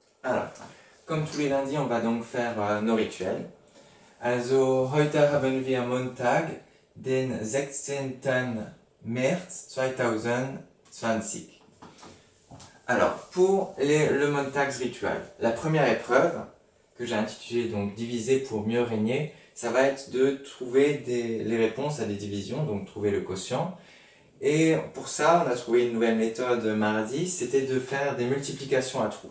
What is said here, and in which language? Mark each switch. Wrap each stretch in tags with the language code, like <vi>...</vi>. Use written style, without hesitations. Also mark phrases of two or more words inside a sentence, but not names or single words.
<fr>Alors, comme tous les lundis, on va donc faire nos rituels.</fr> <de>Also, heute haben wir Montag, den 16. März 2020.</de> <fr>Alors, pour le Montagsritual, la première épreuve, que j'ai intitulée donc diviser pour mieux régner, ça va être de trouver les réponses à des divisions, donc trouver le quotient. Et pour ça, on a trouvé une nouvelle méthode mardi, c'était de faire des multiplications à trous.</fr>